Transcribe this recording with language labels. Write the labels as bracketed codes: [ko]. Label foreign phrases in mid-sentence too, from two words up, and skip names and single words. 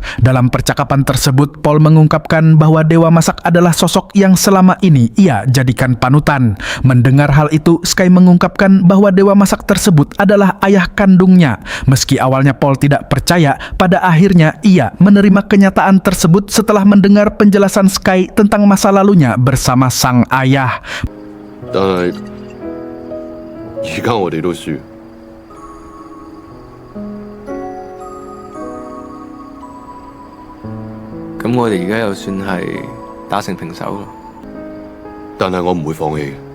[id] Dalam percakapan tersebut, Paul mengungkapkan bahwa Dewa Masak adalah sosok yang selama ini ia jadikan panutan. Mendengar hal itu, Sky mengungkapkan bahwa Dewa Masak tersebut adalah ayah kandungnya. Meski awalnya Paul tidak percaya, pada akhirnya ia menerima kenyataan tersebut setelah mendengar penjelasan Sky tentang masa lalunya bersama sang ayah. [yue] 當然，而家我哋都輸。咁我哋而家又算係打成平手咯。但係我唔會放棄嘅。